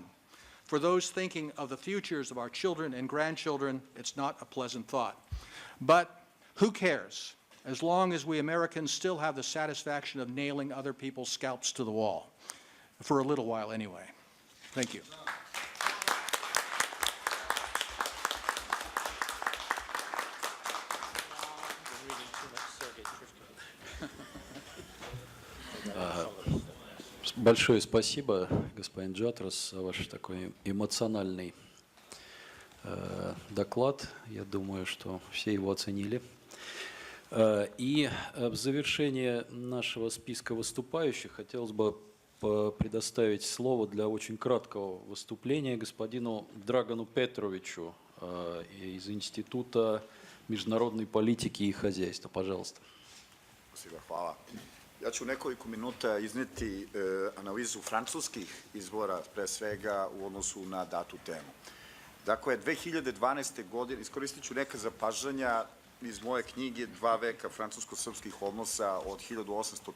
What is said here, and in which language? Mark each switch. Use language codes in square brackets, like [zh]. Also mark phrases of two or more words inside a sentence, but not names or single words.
[en] For those thinking of the futures of our children and grandchildren, it's not a pleasant thought. But who cares, as long as we Americans still have the satisfaction of nailing other people's scalps to the wall, for a little while anyway. Thank you. [ru] Большое спасибо, господин Джатрос, за ваш такой эмоциональный доклад. Я думаю, что все его оценили. И в завершение нашего списка выступающих хотелось бы предоставить слово для очень краткого выступления господину Драгону Петровичу из Института международной политики и хозяйства. Пожалуйста. [sr] Svima hvala. Ja ću nekoliko minuta izneti analizu francuskih izbora, pre svega u odnosu na datu temu. Dakle, 2012. godine, iskoristit ću neka zapažanja iz moje knjige Dva veka francusko-srpskih odnosa od 1800.